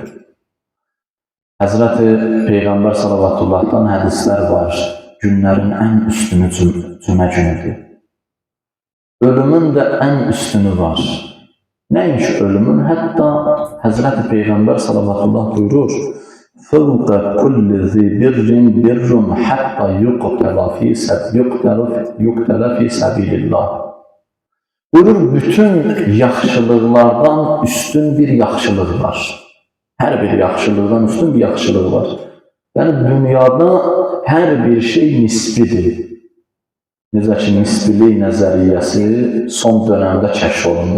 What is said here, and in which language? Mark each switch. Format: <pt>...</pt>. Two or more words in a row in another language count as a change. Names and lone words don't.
<az>Həzrəti Peyğəmbər sallavatullahdan hədislər var, günlərin ən üstünü cümə günüdür. Ölümün də ən üstünü var. Nəinki ölümün, hətta Həzrəti Peyğəmbər sallallahu buyurur,</az> <ar>فَوْقَ كُلِّ ذِي بِرٍّ بِرٌّ حَتَّى يُقْتَلَ فِي سَبِيلِ اللّٰهِ.</ar> <az>Buyurur, bütün yaxşılıqlardan üstün bir yaxşılıq var. Hər bir yaxşılıqdan üstün bir yaxşılıq var. Yəni, dünyada hər bir şey nisbidir. Necə ki, nisbilik nəzəriyyəsi son dönəmdə kəşf olundu.</az>